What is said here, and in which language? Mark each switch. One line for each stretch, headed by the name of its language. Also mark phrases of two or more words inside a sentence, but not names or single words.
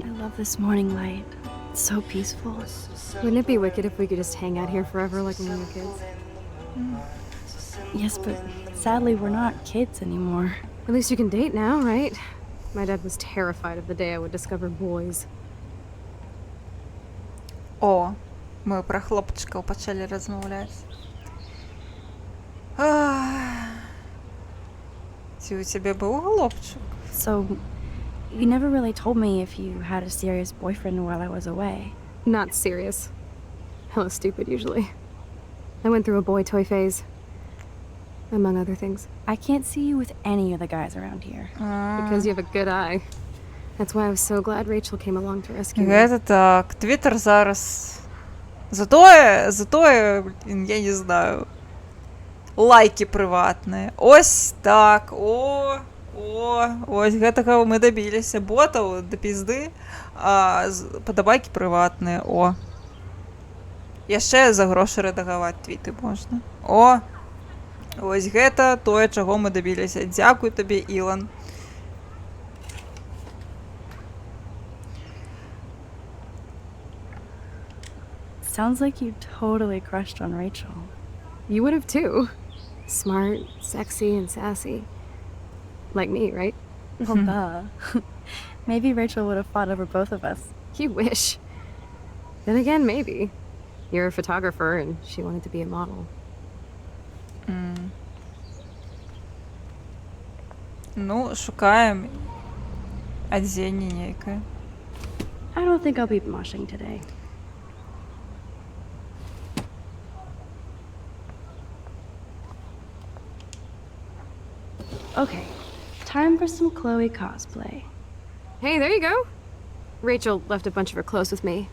English: I love this morning light. It's so peaceful. Wouldn't it be wicked if we could just hang out here forever like when we were kids? Yes, but sadly we're not kids anymore. At least you can date now, right? My dad was terrified of the day I would discover boys.
Ukrainian: О, ми про хлопчиків почали розмовляти. Ці у тебе був хлопчик?
English: So, you never really told me if you had a serious boyfriend while I was away. Not serious. Hella stupid, usually. I went through a boy toy phase. Among other things. I can't see you with any of the guys around here. Because you have a good eye. That's why I was so glad Rachel came along to rescue me.
Russian: Это так, Твиттер зараз. Зато, блін, я не знаю.
Ukrainian: Лайки приватні. Ось так.
Belarusian: Ось гэтага ми добіліся. Ботаў да пізды, а падабайкі прыватныя. О. Яшчэ за грошы рэдагаваць твіты можна. О. Ось гэта тое, чаго мы дабіліся. Дзякуй табе, Ілан.
English: Sounds like you totally crushed on Rachel. You would have too. Smart, sexy, and sassy. Like me, right? Well, duh. Maybe Rachel would have fought over both of us. You wish. Then again, maybe. You're a photographer and she wanted to be a model.
Belarusian: Ну, шукаем адзенне нейкае.
English: I don't think I'll be moshing today. Okay, time for some Chloe cosplay. Hey, there you go. Rachel left a bunch of her clothes with me.